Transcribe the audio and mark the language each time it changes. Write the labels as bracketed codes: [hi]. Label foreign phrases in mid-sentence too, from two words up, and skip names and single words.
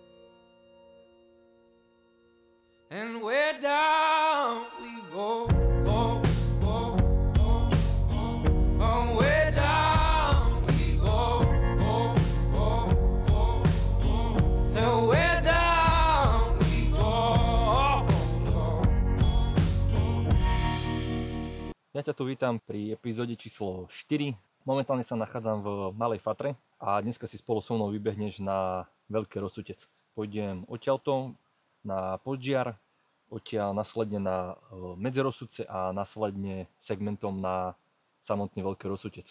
[en] And where down we go, go, go, go, go. Oh, where down we go, go, go, go, go. So where down we go, go, go, go. [sk] Ja ťa tu vítam pri epizóde číslo 4. Momentálne sa nachádzam v Malej Fatre a dneska si spolu so mnou vybehneš na Veľký Rozsutec. Pôjdem odtiaľto na Podžiar, odtiaľ následne na Medzirozsudce a následne segmentom na samotný Veľký Rozsutec.